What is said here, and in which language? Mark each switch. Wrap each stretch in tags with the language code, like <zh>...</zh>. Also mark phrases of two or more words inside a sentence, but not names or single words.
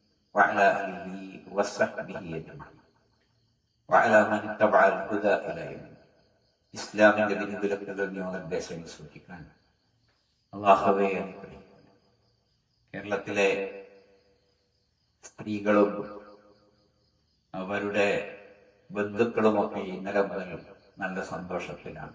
<ar>وعلى آله وصحبه أجمعين وعلى من اتبع الهدى إلى يوم</ar> <ml>ഇസ്ലാമിന്റെ വിധിവിലക്കുകൾ നിയമനിർദ്ദേശങ്ങൾ സൂക്ഷിക്കാൻ അല്ലാഹുവേ അനുഗ്രഹിക്കുന്നു. കേരളത്തിലെ സ്ത്രീകളും അവരുടെ ബന്ധുക്കളുമൊക്കെ ഇന്നലെ മുതൽ നല്ല സന്തോഷത്തിലാണ്.</ml>